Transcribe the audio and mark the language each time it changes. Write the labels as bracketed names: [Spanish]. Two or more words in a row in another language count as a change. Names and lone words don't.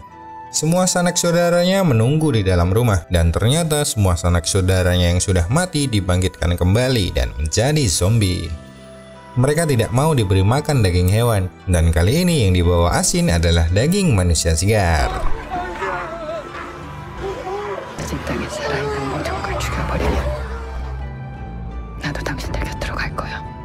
[Indonesian] Semua sanak saudaranya menunggu di dalam rumah dan ternyata semua sanak saudaranya yang sudah mati dibangkitkan kembali dan menjadi zombie. Mereka tidak mau diberi makan daging hewan dan kali ini yang dibawa Asin adalah daging manusia segar. [Korean] 땅에 살아있는 모든 걸 죽여버리면 나도 당신들 곁으로 갈 거야.